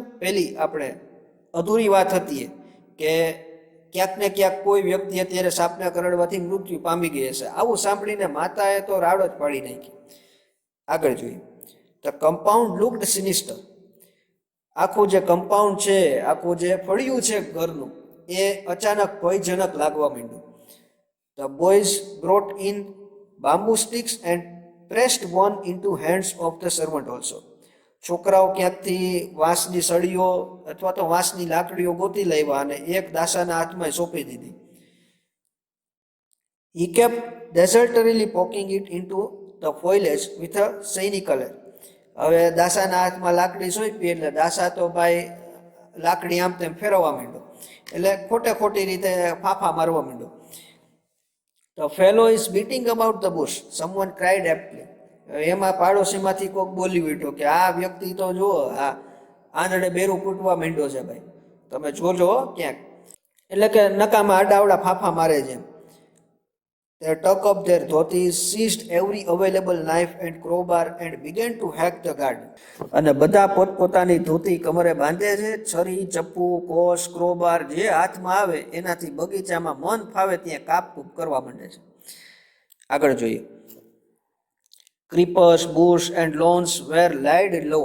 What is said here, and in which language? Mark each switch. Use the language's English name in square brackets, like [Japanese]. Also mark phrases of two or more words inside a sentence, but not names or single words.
[Gujarati] પેલી આપણે અધૂરી વાત હતી કે ક્યાંક ને ક્યાંક કોઈ વ્યક્તિ અત્યારે સાપના કરડવાથી મૃત્યુ પામી ગઈ હશે. આવું સાંભળીને માતાએ તો રાડો જ પાડી નાખી. આગળ જોઈએ. [English] the compound looked sinister. [Gujarati] આખું જે કમ્પાઉન્ડ છે, આખું જે ફળિયું છે ઘરનું, એ અચાનક ભયજનક લાગવા માંડ્યું. [English] The boys brought in bamboo sticks and pressed one into hands of the servant also. [Gujarati] છોકરાઓ ક્યાંકથી વાંસની સળીઓ અથવા તો વાંસની લાકડીઓ ગોતી લાવ્યા અને એક દાસાના હાથમાં સોંપી દીધી. [English] He kept desultorily poking it into the foliage with a cynical air. [Gujarati] હવે દાસાના હાથમાં લાકડી સોંપી એટલે દાસા તો ભાઈ લાકડી આમ તેમ ફેરવવા માંડ્યો, એટલે ખોટી રીતે ફાફા મારવા માંડ્યો. [English] The fellow is beating about the bush, someone cried aptly. [Gujarati] એમાં પાડોશીમાંથી કોઈક બોલી ઉઠ્યો કે આ વ્યક્તિ તો જુઓ, આ આંધળે બેરું કૂટવા માંડ્યો છે ભાઈ, તમે જોજો ક્યાંક. એટલે કે નકામાં આડાવડા ફાફા મારે છે. [English] They took up their dhotis, seized every available knife and crowbar and began to hack the garden. [Gujarati] અને બધા પોતપોતાની ધોતી કમરે બાંધે છે. છરી, ચપ્પુ, કોસ, ક્રોબાર જે હાથમાં આવે એનાથી બગીચામાં મન ફાવે ત્યાં કાપકૂપ કરવા માંડે છે. આગળ જોઈએ. [English] creepers, bush and lawns were laid low.